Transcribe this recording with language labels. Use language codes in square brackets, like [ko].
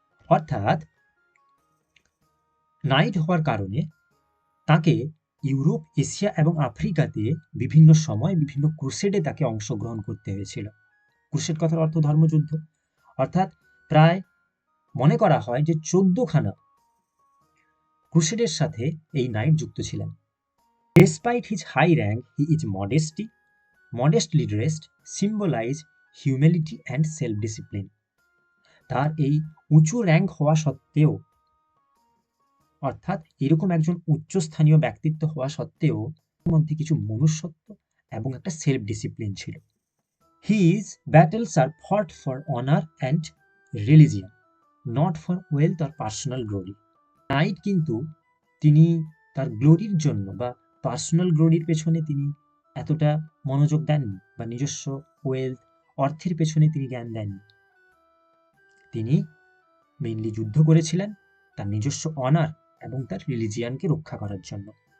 [bn] অর্থাৎ নাইট হওয়ার কারণে তাকে ইউরোপ, এশিয়া এবং আফ্রিকাতে বিভিন্ন সময় বিভিন্ন ক্রুসেডে তাকে অংশগ্রহণ করতে হয়েছিল। ক্রুসেড কথার অর্থ ধর্মযুদ্ধ। অর্থাৎ প্রায় মনে করা হয় যে 14খানা ক্রুসেডের সাথে এই নাইট যুক্ত ছিলেন। [en] Despite his high rank, he is modestly dressed, symbolize humility and self-discipline. [bn] তার এই উঁচু র্যাঙ্ক হওয়া সত্ত্বেও, অর্থাৎ এরকম একজন উচ্চস্থানীয় ব্যক্তিত্ব হওয়া সত্ত্বেও মধ্যে কিছু মনুষ্যত্ব এবং একটা সেলফ ডিসিপ্লিন ছিল। [en] His battles are fought for honor and religion. Not for wealth or personal glory. [bn] Night কিন্তু তিনি তার গ্লোরির জন্য বা পার্সোনাল গ্লোরির পেছনে তিনি এতটা মনোযোগ দেননি, বা নিজস্ব ওয়েলথ, অর্থের পেছনে তিনি জ্ঞান দেননি। তিনি মেইনলি যুদ্ধ করেছিলেন তার নিজস্ব অনার এবং তার রিলিজিয়ানকে রক্ষা করার জন্য।